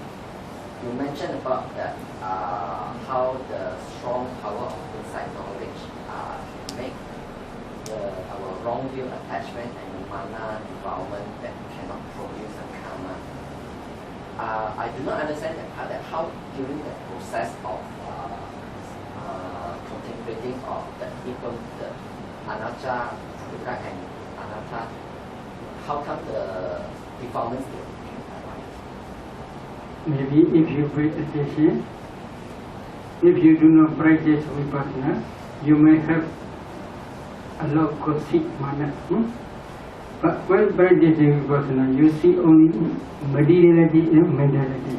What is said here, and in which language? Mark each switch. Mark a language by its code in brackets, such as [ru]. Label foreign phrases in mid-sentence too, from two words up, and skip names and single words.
[en] You mentioned about that how the strong power of insight knowledge can make our wrong view attachment and mana defilement that cannot produce a karma. I do not understand that part, that how during the process of contemplating of the anatta, dukkha and anatta, how come the defilements can arise? Maybe if you pay attention, if you do not practice Vipassana, you may have a lot of conceit, mana. But when practicing Vipassana, you see only materiality and mentality.